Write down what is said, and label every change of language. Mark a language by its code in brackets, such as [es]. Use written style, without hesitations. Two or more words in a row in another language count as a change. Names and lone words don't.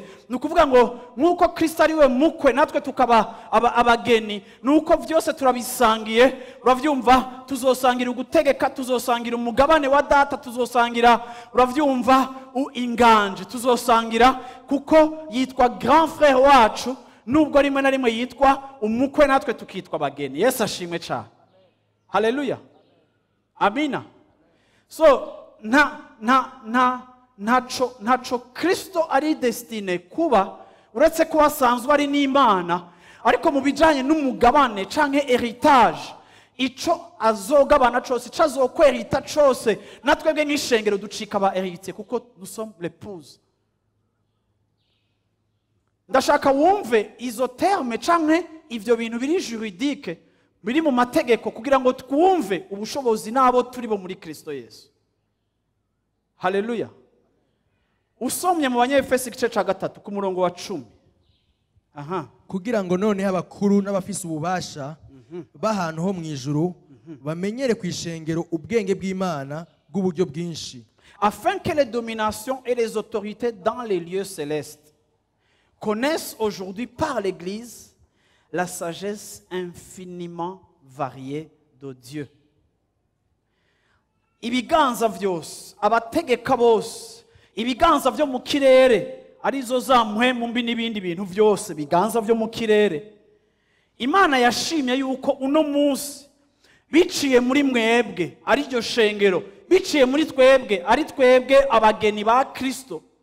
[rn] Ni ukuvuga ngo nk'uko Kristo ari we mukwe natwe tukaba abageni, nuko byose turabisangiye. Uravyumva, tuzosangira ugutegeka, tuzosangira umugabane wa data, tuzosangira, uravyumva, inganje tuzosangira, kuko yitwa [fr] grand frère [rn] wacu, nubwo rimwe na rimwe yitwa umukwe natwe tukitwa abageni. Yesu ashimwe cyane. Haleluya. Amina. So ntaco Kristo ari destine kuba, uretse ko asanzwe ari n'Imana, ariko mu bijanye n'umugabane canke heritage, ico azogabana cose, ico azokwerita cose, natwebwe nk'ishengero ducika aba héritier, kuko [fr] nous sommes l'épouse. [rn] Ndashaka wumve izo terme canke ivyo bintu biri juridique, biri mu mategeko, kugira ngo twumve ubushobozi nabo turi bo muri Kristo Yesu. Haleluya. Usomye mu Banyefeso igice ca 3 ku murongo wa 10. Kugira ngo none abakuru n'abafise ububasha b'ahantu ho mu ijuru bamenyere ku ishengero ubwenge bw'Imana bw'uburyo bwinshi, [fr] afin que les dominations et les autorités dans les lieux célestes connaissent aujourd'hui par l'Église la sagesse infiniment variée de Dieu. [rn] Ibiganza vyose, abategeka bose, ibiganza vyo mu kirere, arizo za mpwemu mbi n'ibindi bintu vyose, biganza vyo mu kirere, Imana yashimye yuko uno munsi biciye muri mwebwe ari ryo shengero, biciye muri twebwe ari twebwe abageni ba Kristo,